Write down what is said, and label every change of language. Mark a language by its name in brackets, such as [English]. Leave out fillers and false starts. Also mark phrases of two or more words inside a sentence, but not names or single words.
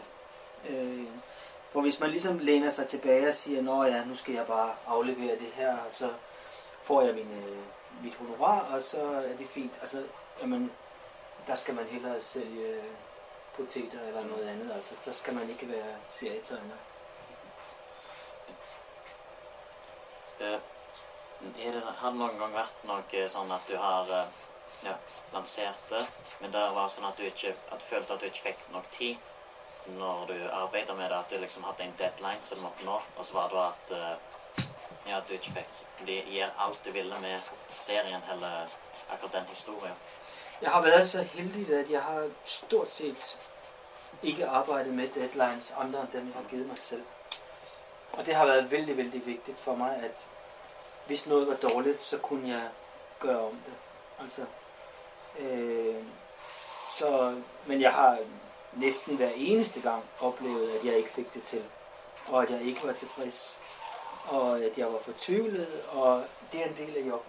[Danish] For hvis man ligesom læner sig tilbage og siger, nu skal jeg bare aflevere det her, og så får jeg mit honorar, og så er det fint. Altså, der skal man hellere sælge poteter eller noget andet. Altså, så skal man ikke være serietegner. [Norwegian] Har det noen gang vært noe sånn at du har lansert det, men det var sånn at du følte at du ikke fikk nok tid når du arbeider med det, at du liksom hadde en deadline som du måtte nå, og så var det at du ikke fikk gjøre alt du ville med serien eller akkurat den historien. [Danish] Jeg har været så heldig, at jeg har stort set ikke arbejdet med deadlines andre end dem, jeg har givet mig selv. Og det har været vældig vigtigt for mig, at hvis noget var dårligt, så kunne jeg gøre om det. Altså, men jeg har næsten hver eneste gang oplevet, at jeg ikke fik det til, og at jeg ikke var tilfreds, og at jeg var fortvivlet, og det er en del af jobben.